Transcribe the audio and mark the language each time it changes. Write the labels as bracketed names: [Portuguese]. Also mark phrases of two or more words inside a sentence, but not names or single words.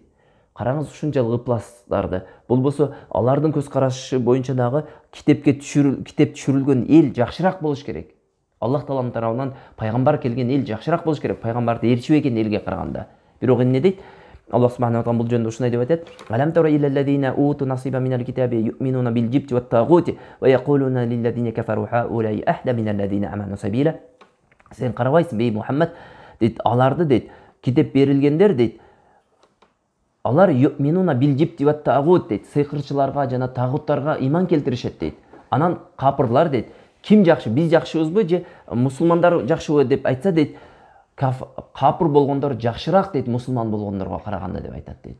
[Kyrgyz] Караңыз ушунчалык ыпластарды. Болбосо алардын көз карашы боюнча дагы китеп түшүрүлгөн эл жакшыраак болуш керек. Аллах Тааланын тарабынан пайгамбар келген эл жакшыраак болуш керек, пайгамбарды ээрчибеген элге караганда. Бирок эмне дейт? Аллах [Arabic] سبحانه وتعالى [Kyrgyz] бул жөнүндө ушундай деп айтат: [Arabic] "ألم تر إلى الذين أوتوا نصيبا من الكتاب يؤمنون بالجبت والطاغوت ويقولون للذين كفروا هؤلاء أهدى من الذين آمنوا سبيلا." [Kyrgyz] Сен карабайсың бей Мухаммад дейт, аларды дейт, китеп берилгендер дейт, алар [Arabic] يؤمنون بالجبت والطاغوت [Kyrgyz] дейт, сыйкырчыларга жана тагуттарга иман келтиришет дейт. Анан капырлар дейт, ким жакшы, биз жакшыбызбы же мусулмандар жакшыбы деп айтса дейт, капыр болгондор жакшыраак дейт мусулман болгондорго караганда деп айтат дейт.